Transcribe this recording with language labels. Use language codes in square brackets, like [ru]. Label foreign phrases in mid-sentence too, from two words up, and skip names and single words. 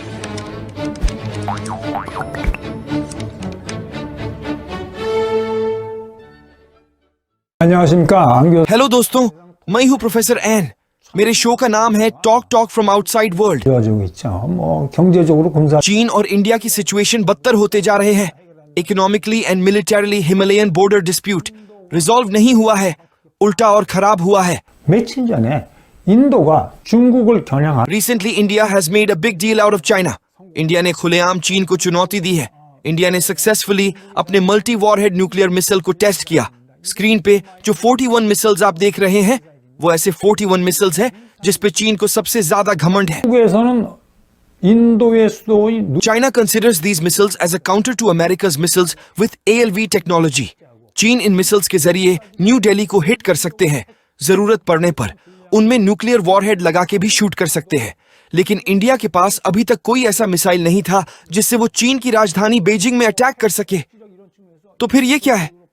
[hi] हेलो दोस्तों, मैं हूँ प्रोफेसर एन। मेरे शो का नाम है टॉक फ्रॉम आउटसाइड वर्ल्ड। चीन और इंडिया की सिचुएशन बदतर होते जा रहे हैं। [en] economically and militarily Himalayan border dispute resolve [hi] नहीं हुआ है, उल्टा और खराब हुआ है। [ko] 며칠 전에 인도가 중국을 겨냥한 [en] Recently India has made a big deal out of China. [hi] इंडिया ने खुलेआम चीन को चुनौती दी है। इंडिया ने सक्सेसफुली अपने [en] multi warhead nuclear missile [hi] को टेस्ट किया। स्क्रीन पे जो 41 मिसाइल्स आप देख रहे हैं वो ऐसे 41 मिसाइल्स हैं जिस पे चीन को सबसे ज्यादा घमंड है। [ko] 중국에서는 인도의 수도인 [en] China considers these missiles as a counter to America's missiles with ALV technology. [hi] चीन इन मिसाइल्स के जरिए न्यू दिल्ली को हिट कर सकते हैं। जरूरत पड़ने पर उनमें [en] nuclear warhead [hi] लगा के भी शूट कर सकते हैं। लेकिन इंडिया के पास अभी तक कोई ऐसा मिसाइल नहीं था जिससे वो चीन की राजधानी बीजिंग में अटैक कर सके। तो फिर ये क्या है?